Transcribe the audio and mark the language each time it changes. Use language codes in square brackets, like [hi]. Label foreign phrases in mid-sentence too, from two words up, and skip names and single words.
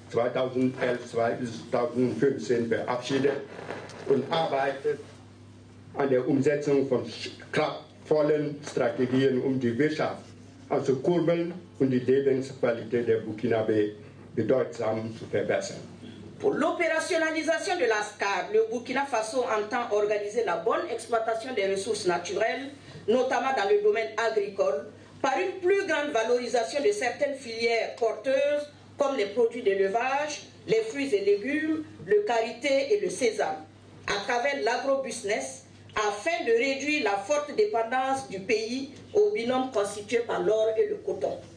[de] 2011-2015 verabschiedet und arbeitet an der Umsetzung von kraftvollen Strategien, um die Wirtschaft anzukurbeln und die Lebensqualität der Burkinabé bedeutsam zu verbessern. [fr] Pour l'opérationnalisation de la SCAD, le Burkina Faso entend organiser la bonne exploitation des ressources naturelles, notamment dans le domaine agricole, par une plus valorisation de certaines filières porteuses comme les produits d'élevage, les fruits et légumes, le karité et le sésame, à travers l'agrobusiness, afin de réduire la forte dépendance du pays au binôme constitué par l'or et le coton.